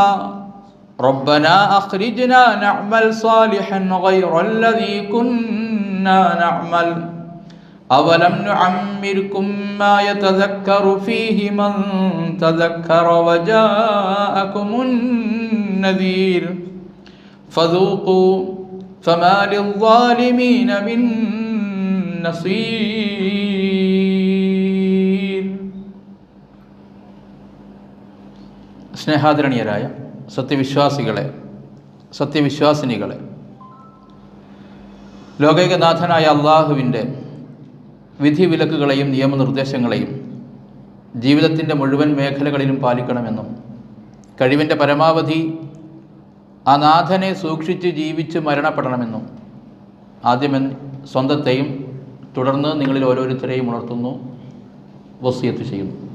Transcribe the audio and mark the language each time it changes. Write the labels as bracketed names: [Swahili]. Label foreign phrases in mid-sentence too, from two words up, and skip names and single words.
[Arabic] ربنا أخرجنا نعمل صالحا غير الذي كنا نعمل أولم نعمركم ما يتذكر فيه من تذكر وجاءكم النذير فذوقوا فما للظالمين من نصير. [Malayalam] സ്നേഹാദരണീയരായ സത്യവിശ്വാസികളെ, സത്യവിശ്വാസിനികളെ, ലോകൈകനാഥനായ അള്ളാഹുവിൻ്റെ വിധിവിലക്കുകളെയും നിയമനിർദ്ദേശങ്ങളെയും ജീവിതത്തിൻ്റെ മുഴുവൻ മേഖലകളിലും പാലിക്കണമെന്നും കഴിവിൻ്റെ പരമാവധി ആ നാഥനെ സൂക്ഷിച്ച് ജീവിച്ച് മരണപ്പെടണമെന്നും ആദ്യം സ്വന്തത്തെയും തുടർന്ന് നിങ്ങളിൽ ഓരോരുത്തരെയും ഉണർത്തുന്നു, വസിയത്ത് ചെയ്യുന്നു.